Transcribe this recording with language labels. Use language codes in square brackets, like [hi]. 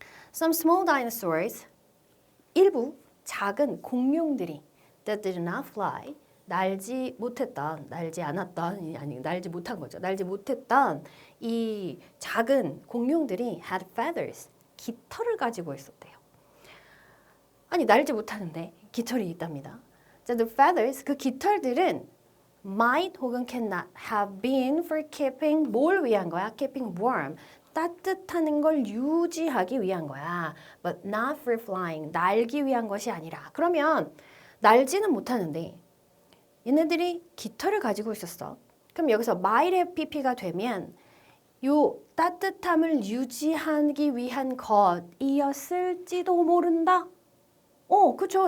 [en] Some small dinosaurs [ko] 일부 작은 공룡들이 [en] that did not fly [ko] 날지 못했던 날지 않았던 아니 날지 못한 거죠. 날지 못했던 이 작은 공룡들이 [en] had feathers [ko] 깃털을 가지고 있었대요. 아니 날지 못하는데 깃털이 있답니다. 자, [en] the feathers [ko] 그 깃털들은 [en] might 혹은 cannot have been for keeping [ko] 뭘 위한 거야? [en] keeping warm [ko] 따뜻한 걸 유지하기 위한 거야. [en] But not for flying [ko] 날기 위한 것이 아니라 그러면 날지는 못하는데 얘네들이 깃털을 가지고 있었어. 그럼 여기서 might have pp가 되면 요 따뜻함을 유지하기 위한 것이었을지도 모른다. 그쵸.